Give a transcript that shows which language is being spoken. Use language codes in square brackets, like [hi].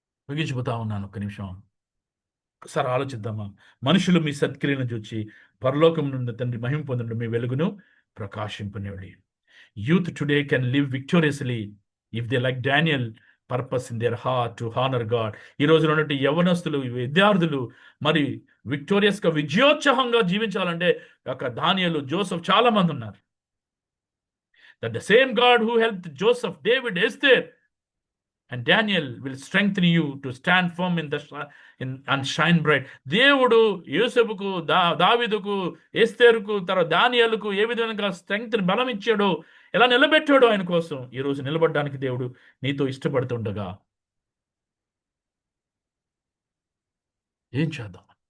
[te] ముగించిపోతా ఉన్నాను, ఒక్క నిమిషం ఒకసారి ఆలోచిద్దామా. మనుషులు మీ సత్క్రియలను చూచి పరలోకం నుండి తండ్రి మహిమ పొందండి, మీ వెలుగును ప్రకాశింపనివ్వండి. [en] Youth today can live victoriously if they, like Daniel, purpose in their heart to honor God. [te] ఈ రోజున ఉన్నటువంటి యవనస్తులు, విద్యార్థులు మరి విక్టోరియస్గా, విజయోత్సాహంగా జీవించాలంటే ఒక దానియేలు, జోసెఫ్ చాలా మంది ఉన్నారు. [en] That the same God who helped Joseph, David, Esther and Daniel will strengthen you to stand firm and shine bright. [te] దేవుడు యోసేపుకు, దావీదుకు, ఎస్తేరుకు, తర్వాత దానియేలుకు ఏ విధంగా స్ట్రెంగ్త్, బలం ఇచ్చాడో, ఎలా నిలబెట్టాడో ఆయన కోసం ఈ రోజు నిలబడడానికి దేవుడు నీతో ఇష్టపడుతుండగా ఏం చేద్దాం?